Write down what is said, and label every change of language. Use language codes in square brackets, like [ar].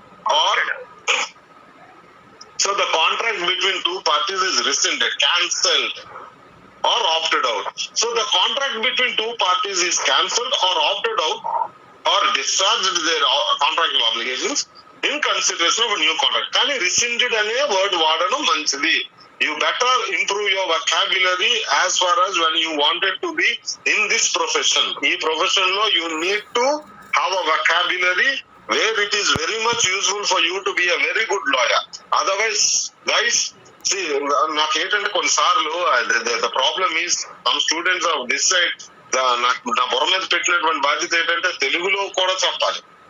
[en] Or so the contract between two parties is rescinded, cancelled or opted out. So the contract between two parties is cancelled or opted out or discharged their contractual obligations in consideration of a new contract. [te] కానీ rescinded అనే word వాడడం మంచిది. [en] You better improve your vocabulary as far as when you wanted to be in this profession. [te] ఈ profession లో [en] you need to have a vocabulary where it is very much useful for you to be a very good lawyer. Otherwise, guys, see, [te] నాకేంటంటే కొన్నిసార్లు [en] the problem is some students of this side [te] నా బుర్ర మీద పెట్టినటువంటి బాధ్యత ఏంటంటే తెలుగులో కూడా చెప్పాలి.